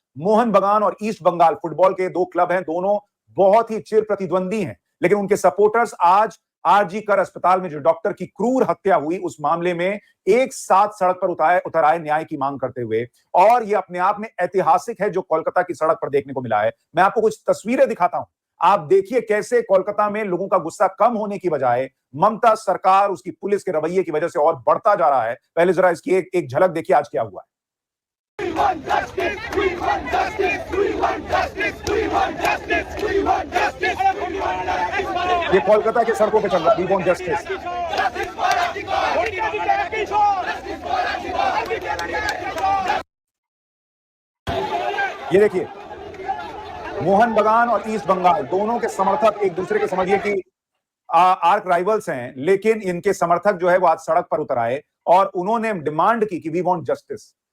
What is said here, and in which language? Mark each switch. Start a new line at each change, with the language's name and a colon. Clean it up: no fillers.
Hindi: मोहन बगान और east Bengal football के दो क्लब हैं, दोनों बहुत ही चिर प्रतिद्वंदी हैं, लेकिन उनके सपोर्टर्स आज आरजी कर अस्पताल में जो डॉक्टर की क्रूर हत्या हुई उस मामले में एक साथ सड़क पर उतर आए न्याय की मांग करते हुए। और यह अपने आप में ऐतिहासिक है जो कोलकाता की सड़क पर देखने को मिला है। मैं आपको कुछ तस्वीरें दिखाता हूं, आप देखिए कैसे कोलकाता में लोगों का गुस्सा कम होने की बजाय ममता सरकार, उसकी पुलिस के रवैये की वजह से और बढ़ता जा रहा है। पहले जरा इसकी एक झलक देखिए आज क्या हुआ है।
English: We want justice, we want justice, we want justice, we want justice, we want justice, we want justice।
Hindi: ये कोलकाता के सड़कों पे चल रहा है,
English: we want justice।
Hindi: ये देखिए, मोहन बगान और ईस्ट बंगाल दोनों के समर्थक एक दूसरे के, समझिए कि आर्क राइवल्स हैं, लेकिन इनके समर्थक जो है वो आज सड़क पर उतर आए और उन्होंने डिमांड की कि
English: We want justice.